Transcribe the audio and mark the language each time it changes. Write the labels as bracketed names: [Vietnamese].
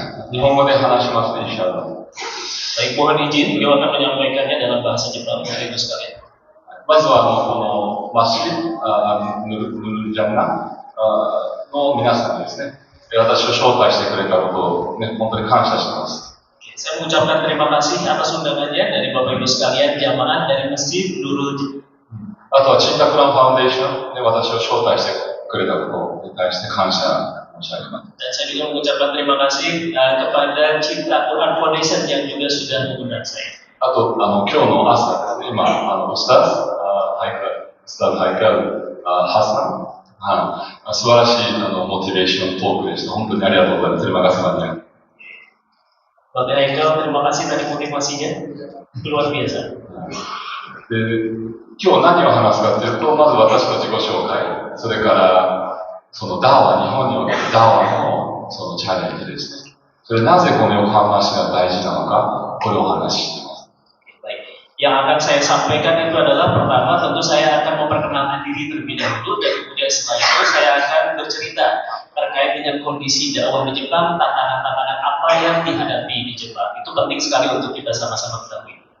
[Japanese] 日本語で話します、インシャアラ。 [Indonesian] Baik, mohon izin, beliau akan menyampaikannya dalam bahasa Jepang, Bapak Ibu sekalian. [Japanese] まずはこのマシヌルジャンナの皆さんにですね、私を招待してくれたことを、ね、本当に感謝しています。 [Indonesian] Saya mengucapkan terima kasih atas undangannya dari Bapak Ibu sekalian, jamaah dari Masjid Nurul. [Japanese] あとはチンタクランファウンデーションで私を招待してくれたことに対して感謝申し上げます。 [Indonesian] Dan saya juga mengucapkan terima kasih kepada Cinta Quran Foundation yang juga sudah mengundang saya. [Japanese] あと今日の朝ですね、今ウスタズハイカルハサン、素晴らしいモチベーショントークでした。本当にありがとうございます。 [Indonesian] terima kasih banyak. Bapak Haikal, terima kasih tadi motivasinya, luar biasa. [Japanese] で今日何を話すかというと、まず私の自己紹介、それからそのダーワ、日本におけるダーワのそのチャレンジですね。それなぜこの横浜市が大事なのか、これをお話ししています。 [Indonesian] Baik. Yang akan saya sampaikan itu adalah pertama tentu saya akan memperkenalkan diri terlebih dahulu dan kemudian setelah itu saya akan bercerita terkait dengan kondisi dakwah di Jepang, tantangan-tantangan apa yang dihadapi di Jepang. Itu penting sekali untuk kita sama-sama ketahui.